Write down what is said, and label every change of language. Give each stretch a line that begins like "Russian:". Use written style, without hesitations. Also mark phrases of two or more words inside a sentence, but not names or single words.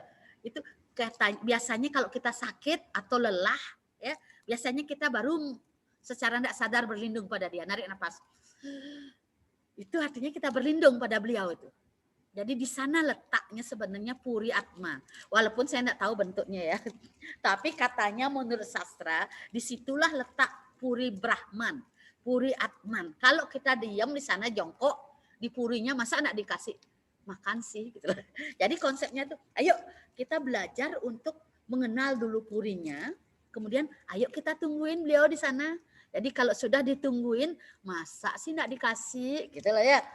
Indonesian: Itu biasanya kalau kita sakit atau lelah, ya biasanya kita baru secara tidak sadar berlindung pada dia, narik nafas. Itu artinya kita berlindung pada beliau itu. Jadi di sana letaknya sebenarnya puri atma. Walaupun saya tidak tahu bentuknya ya, tapi katanya menurut sastra disitulah letak puri Brahman. Puri Atman. Kalau kita diam di sana jongkok di purinya, masa enggak dikasih makan sih gitu. Jadi konsepnya tuh, ayo kita belajar untuk mengenal dulu purinya, kemudian ayo kita tungguin beliau di sana. Jadi kalau sudah ditungguin, masa sih enggak dikasih gitu loh ya.